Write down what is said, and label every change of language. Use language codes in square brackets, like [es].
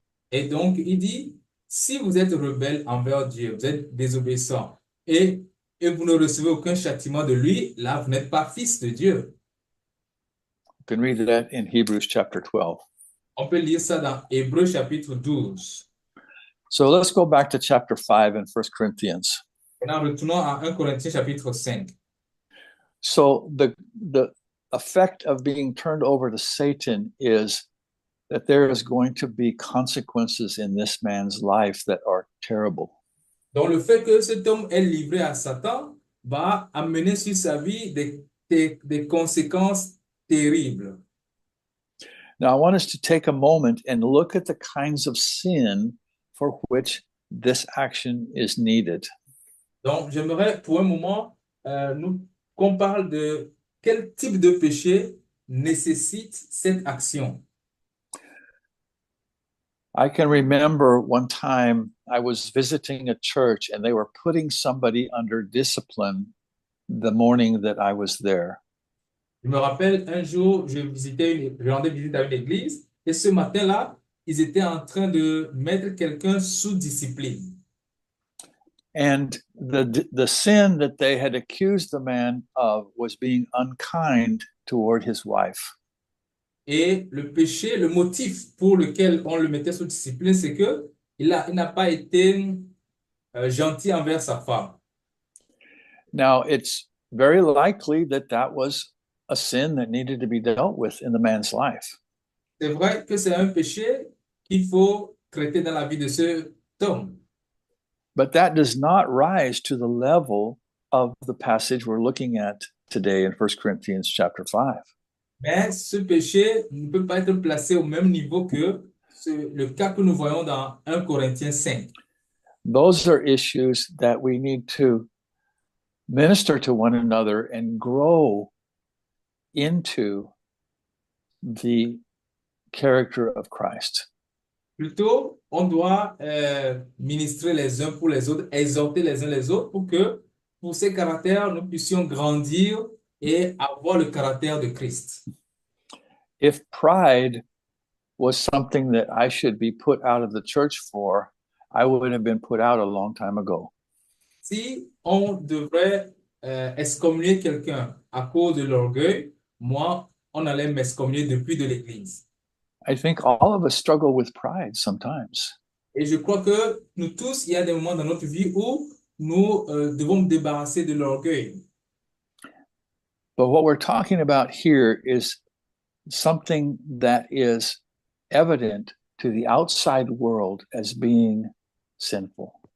[fr] Et donc, il dit, si vous êtes rebelle envers Dieu, vous êtes désobéissant et vous ne recevez aucun châtiment de lui, là, vous n'êtes pas fils de Dieu. [en] You can read that in Hebrews chapter 12. [fr] On peut lire ça dans Hébreux chapitre 12. [en] So let's go back to chapter 5 in 1 Corinthians. [fr] Maintenant, retournons à 1 Corinthiens chapitre 5. [en] So the effect of being turned over to Satan is that there is going to be consequences in this man's life that are terrible. [fr] Donc, le fait que cet homme est livré à Satan va amener sur sa vie des conséquences terribles. [en] Now, I want us to take a moment and look at the kinds of sin for which this action is needed. [fr] Donc, j'aimerais pour un moment qu'on parle de quel type de péché nécessite cette action. [en] I can remember one time I was visiting a church and they were putting somebody under discipline the morning that I was there. [fr] Je me rappelle un jour, je rendais visite à une église et ce matin-là, ils étaient en train de mettre quelqu'un sous discipline. [en] And the sin that they had accused the man of was being unkind toward his wife. [fr] Et le péché, le motif pour lequel on le mettait sous discipline, c'est que il n'a pas été gentil envers sa femme. [en] Now, it's very likely that that was a sin that needed to be dealt with in the man's life. [fr] C'est vrai que c'est un péché qu'il faut traiter dans la vie de cet homme. [en] But that does not rise to the level of the passage we're looking at today in 1 Corinthians chapter 5. [fr] Mais ce péché ne peut pas être placé au même niveau que le cas que nous voyons dans 1 Corinthiens 5. [en] Those are issues that we need to minister to one another and grow into the character of Christ. [fr] Plutôt, on doit ministrer les uns pour les autres, exhorter les uns les autres pour que, pour ces caractères, nous puissions grandir et avoir le caractère de Christ. [en] If pride was something that I should be put out of the church for, I would have been put out a long time ago. [fr] Si on devrait excommunier quelqu'un à cause de l'orgueil, moi, on allait m'excommunier depuis de l'Église. [en] I think all of us struggle with pride sometimes. [fr] Et je crois que nous tous, il y a des moments dans notre vie où nous devons nous débarrasser de l'orgueil. [en] But what we're talking about here is something that is evident to the outside world as being sinful.